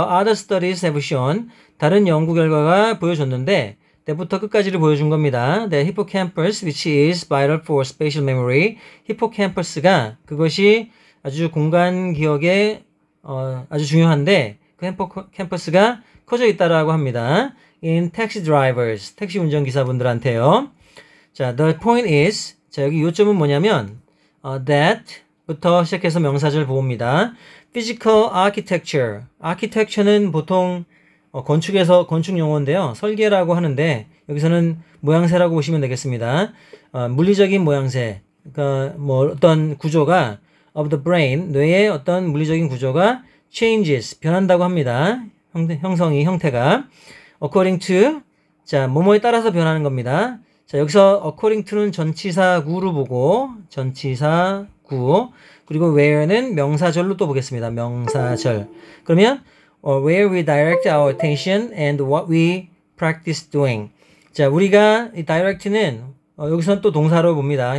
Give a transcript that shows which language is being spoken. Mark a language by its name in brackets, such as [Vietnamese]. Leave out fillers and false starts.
[English] Other studies have shown, [Korean] 다른 연구 결과가 보여줬는데 때부터 끝까지를 보여준 겁니다. [English] The hippocampus, which is vital for spatial memory, [Korean] hippocampus가 그것이 아주 공간 기억에 아주 중요한데 그 hippocampus가 커져 있다라고 합니다. [English] In taxi drivers, [Korean] 택시 운전기사분들한테요. 자, [English] the point is, [Korean] 자, 여기 요점은 뭐냐면 that부터 시작해서 명사절 보호입니다. Physical architecture, architecture는 보통 건축 용어인데요. 설계라고 하는데 여기서는 모양새라고 보시면 되겠습니다. 물리적인 모양새, 그러니까 뭐 어떤 구조가 [English] of the brain, [Korean] 뇌의 어떤 물리적인 구조가 changes, 변한다고 합니다. 형태가 [English] according to, [Korean] 자, 뭐뭐에 따라서 변하는 겁니다. 자, 여기서 according to는 전치사구로 보고 전치사구, 그리고 where는 명사절로 또 보겠습니다. 명사절. 그러면 [English] where we direct our attention and what we practice doing. [Korean] 자, 우리가 이 direct는 여기서는 또 동사로 봅니다.